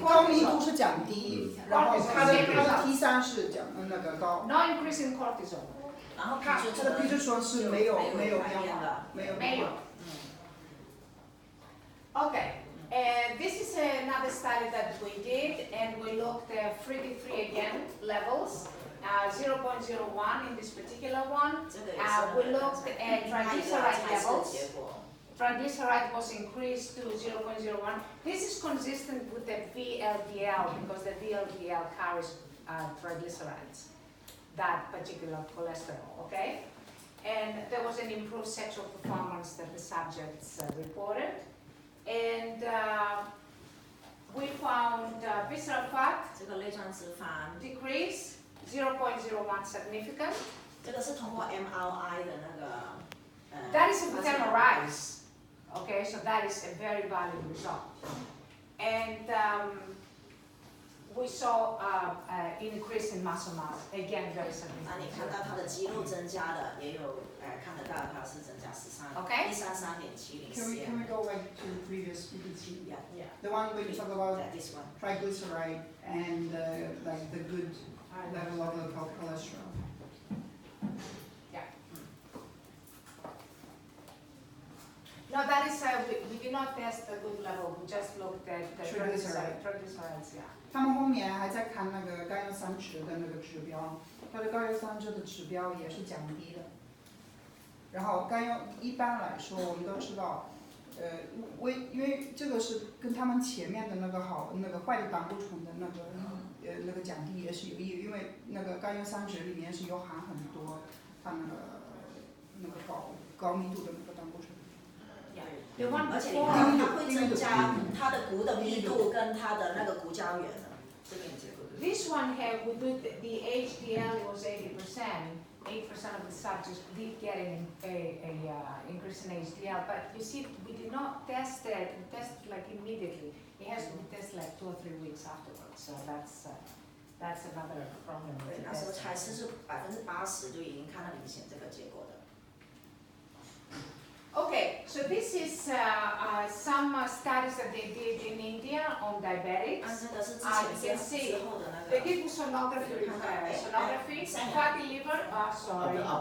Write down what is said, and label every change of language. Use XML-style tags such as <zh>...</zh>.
<zh>高密度是降低，然后它的 T3是那个高。</zh> <en>No increase in cortisol.</en> <zh>然后它的皮质醇是没有变化，没有。</zh> <en>Okay, this is another study that we did, and we looked at free T3 again levels, 0.01 in this particular one. We looked at triglyceride levels. Triglyceride was increased to 0.01. This is consistent with the VLDL because the VLDL carries triglycerides, that particular cholesterol, okay? And there was an improved sexual performance that the subjects reported. And we found visceral fat decrease 0.01 significant.</en> <zh>这个是通过 MRI 的那个。</zh> <en>That is with MRIs. Okay, so that is a very valid result. And we saw an increase in muscle mass, again very significant.</en> <zh>那你看到它的肌肉增加的，也有看得到它是增加13，</zh> <en>Okay. 133.70 Can we go back to the previous PPT? Yeah. The one where you talk about This one. triglyceride and like the good level of the cholesterol. No, that is, we did not test the good level, we just looked at the triglycerides, yeah.</en> <zh>他们后面还在看那个甘油三酯的那个指标，它的甘油三酯的指标也是降低的。然后甘油一般来说我们都知道，因为这个是跟他们前面的那个坏的胆固醇的那个降低也是有意义，因为那个甘油三酯里面是有含很多它那个高密度的那个胆固醇。而且它会增加它的骨的密度跟它的那个骨胶原的。</zh> <en>This one here, we did the HDL was 80%. 8% of the subjects did get an increase in HDL, but you see, we did not test it. We tested like immediately. It has to be tested like 2 or 3 weeks afterwards. So that's another problem.</en> <zh>对，那时候才是80%就已经看到明显这个结果的。</zh> <en>Okay, so this is some studies that they did in India on diabetics. You can see they did sonography, fatty liver, sorry.</en>